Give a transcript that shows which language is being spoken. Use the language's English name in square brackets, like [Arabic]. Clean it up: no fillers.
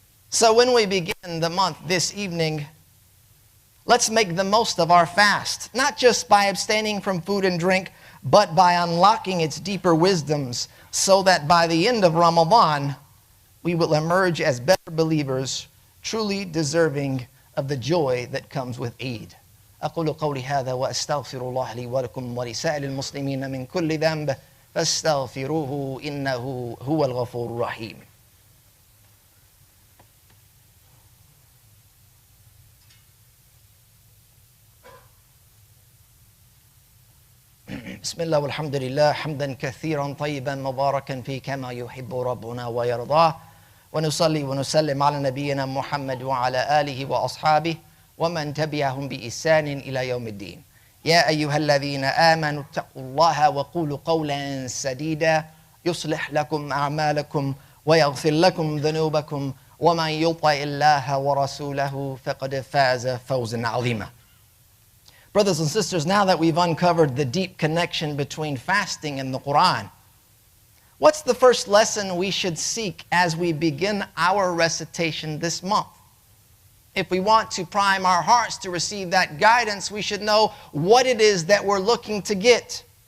[English] So when we begin the month this evening, let's make the most of our fast, not just by abstaining from food and drink, but by unlocking its deeper wisdoms, so that by the end of Ramadan, we will emerge as better believers, truly deserving of the joy that comes with Eid. [Arabic] أقول قولي هذا وأستغفر الله لي ولكم ولسائر المسلمين من كل ذنب فاستغفروه إنه هو الغفور الرحيم. بسم الله والحمد لله حمدا كثيرا طيبا مباركا فيه كما يحب ربنا ويرضاه ونصلي ونسلم على نبينا محمد وعلى آله وأصحابه ومن تبعهم بإحسان إلى يوم الدين. يا أيها الذين آمنوا اتقوا الله وقولوا قولا سديدا يصلح لكم أعمالكم ويغفر لكم ذنوبكم ومن يطع الله ورسوله فقد فاز فوزا عظيما. [English] Brothers and sisters, now that we've uncovered the deep connection between fasting and the Qur'an, what's the first lesson we should seek as we begin our recitation this month? If we want to prime our hearts to receive that guidance, we should know what it is that we're looking to get.